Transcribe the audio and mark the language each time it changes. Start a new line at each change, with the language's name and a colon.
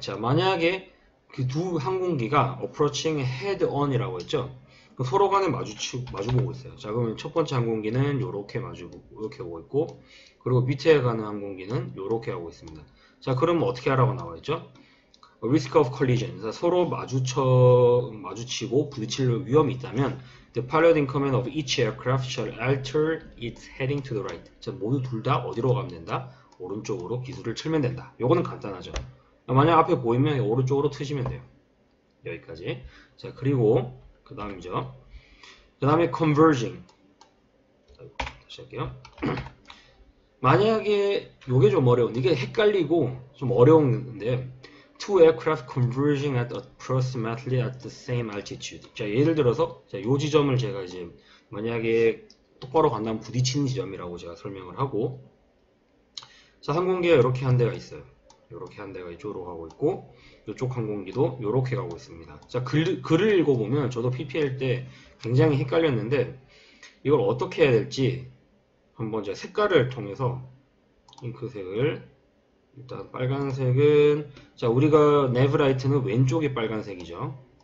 Korean: 자, 만약에 그 두 항공기가
English: approaching head on
Korean: 이라고 했죠? 서로 간에 마주보고 있어요. 자, 그러면 첫 번째 항공기는 요렇게 이렇게 오고 있고, 그리고 밑에 가는 항공기는 요렇게 하고 있습니다. 자, 그러면 어떻게 하라고 나와 있죠?
English: Risk of collision.
Korean: 서로 마주치고 부딪힐 위험이 있다면
English: The pilot in command of each aircraft shall alter its heading to the right.
Korean: 자, 모두 둘 다 어디로 가면 된다? 오른쪽으로 기술을 틀면 된다. 요거는 간단하죠. 만약 앞에 보이면 오른쪽으로 트시면 돼요. 여기까지. 자, 그리고 그 다음이죠. 그 다음에 converging. 다시 할게요. 만약에 요게 좀 어려운, 이게 헷갈리고 좀 어려운데
English: Two aircraft converging at approximately at the same altitude.
Korean: 자, 예를 들어서 요 지점을 제가 이제 만약에 똑바로 간다면 부딪히는 지점이라고 제가 설명을 하고, 자, 항공기가 이렇게 한 대가 있어요. 이렇게 한 대가 이쪽으로 가고 있고 이쪽 항공기도 이렇게 가고 있습니다. 자, 글을 읽어보면 저도 PPL 때 굉장히 헷갈렸는데 이걸 어떻게 해야 될지 한번 제가 색깔을 통해서 잉크색을 일단 빨간색은 자, 우리가 네브라이트는 왼쪽이 빨간색이죠.